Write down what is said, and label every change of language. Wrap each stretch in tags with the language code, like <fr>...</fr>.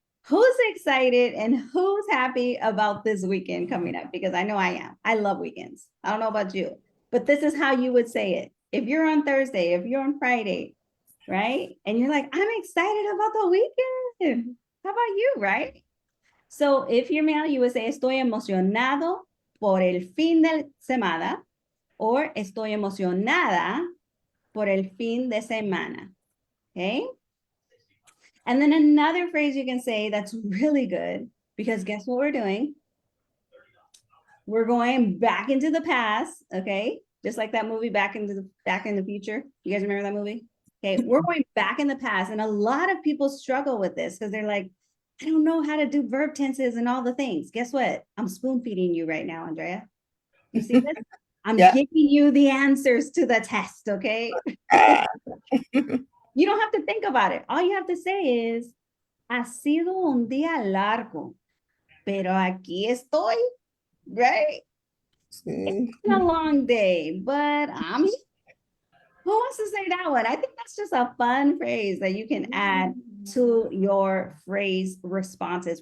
<en>Who's excited and who's happy about this weekend coming up? Because I know I am. I love weekends. I don't know about you, but this is how you would say it. If you're on Thursday, if you're on Friday, right? And you're like, I'm excited about the weekend. How about you, right? So if you're male, you would say,</en> <es>estoy emocionado por el fin de semana,</es> <en>or</en> <es>estoy emocionada por el fin de semana.</es> <en>Okay. And then another phrase you can say that's really good, because guess what we're doing? We're going back into the past. Okay. Just like that movie, Back in the Future. You guys remember that movie? Okay. We're going back in the past. And a lot of people struggle with this because they're like, I don't know how to do verb tenses and all the things. Guess what? I'm spoon feeding you right now, Andrea. You see this? I'm giving you the answers to the test, okay? You don't have to think about it. All you have to say is,</en> <es>ha sido un día largo, pero aquí estoy,</es> <en>right? It's been a long day, but I'm here. Who wants to say that one? I think that's just a fun phrase that you can add to your phrase responses.</en>